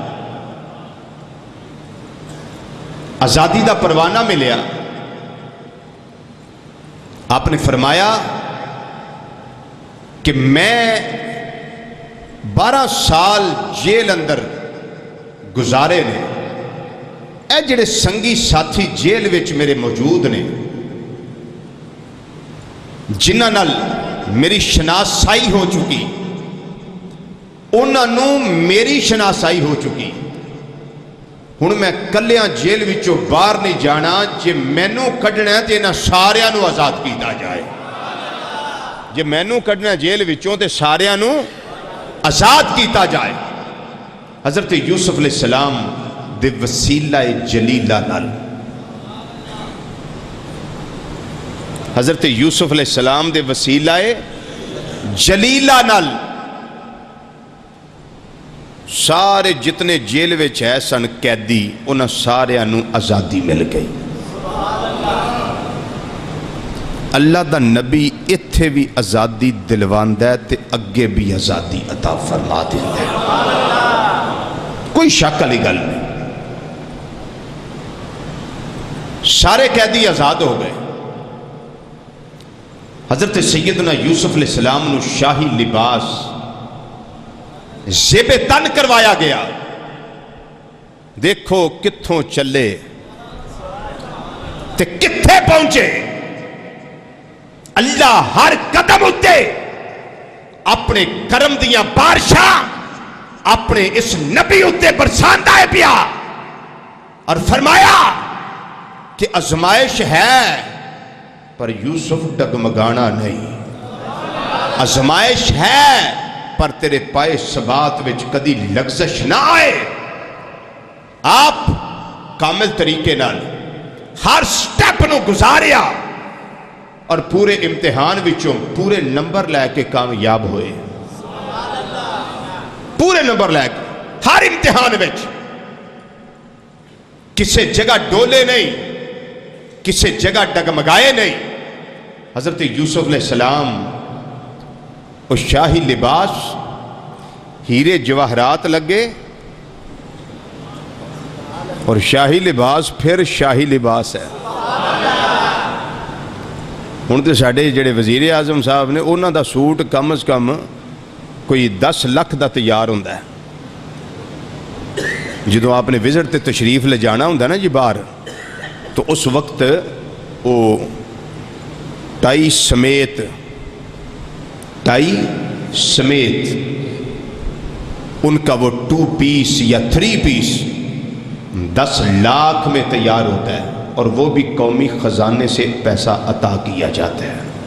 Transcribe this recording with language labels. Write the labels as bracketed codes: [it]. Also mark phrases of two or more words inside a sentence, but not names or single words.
[pa] آزادی دا پروانہ ملیا، آپ نے فرمایا کہ میں 12 سال جیل اندر گزارے نے، اے جڑے سنگی ساتھی جیل وچ میرے موجود نے، جنہاں نال میری شناسائی ہو چکی، انہوں میری شناسائی ہو چکی، ہن میں کلیاں جیل وچوں باہر نہیں جانا، جے مینوں کڈنا ہے تے انہاں ساریاں نو آزاد کیتا جائے، جے مینوں کڈنا ہے جیل وچوں تے ساریاں نو آزاد کیتا جائے۔ حضرت یوسف علیہ السلام دے وسیلہ جلیلہ نال، حضرت یوسف علیہ السلام دے وسیلہ جلیلہ نال سارے جتنے جیل وچ ہے سن قیدی، انہاں سارے انہوں آزادی مل گئی۔ اللہ دا نبی اتھے بھی آزادی دلواندہ ہے تے اگے بھی آزادی عطا فرما دیتا ہے، کوئی شک علی گل نہیں۔ سارے قیدی آزاد ہو گئے۔ حضرت سیدنا یوسف علیہ السلام نو شاہی لباس زیب تن کروایا گیا، دیکھو کتھوں چلے تے کتھے پہنچے، اللہ ہر قدم اتے اپنے کرم دیاں بارشاں اپنے اس نبی اتے برساندا ہے پیا اور فرمایا کہ آزمائش ہے پر یوسف ڈگمگانا نہیں، آزمائش ہے پر تیرے پائے ثبات وچ کدی لغزش نہ آئے۔ آپ کامل طریقے نال ہر سٹیپ نو گزاریا اور پورے امتحان وچوں پورے نمبر لے کے کامیاب ہوئے، پورے نمبر لے کے ہر امتحان وچ کسی جگہ ڈولے نہیں، کسی جگہ ڈگمگائے نہیں۔ حضرت یوسف علیہ السلام وہ شاہی لباس، ہیرے جواہرات لگے، اور شاہی لباس پھر شاہی لباس ہے۔ ہن تے ساڈے جڑے وزیر اعظم صاحب نے انہاں دا سوٹ کم از کم کوئی 10 لاکھ دا تیار ہوندا ہے۔ جدوں آپ نے وزٹ تے تشریف لے جانا ہوندا نا جی باہر، [ur] تو اس وقت وہ ٹائی سمیت ان کا وہ 2 پیس یا 3 پیس 10 لاکھ میں تیار ہوتا ہے، اور وہ بھی قومی خزانے سے پیسہ عطا کیا جاتا ہے۔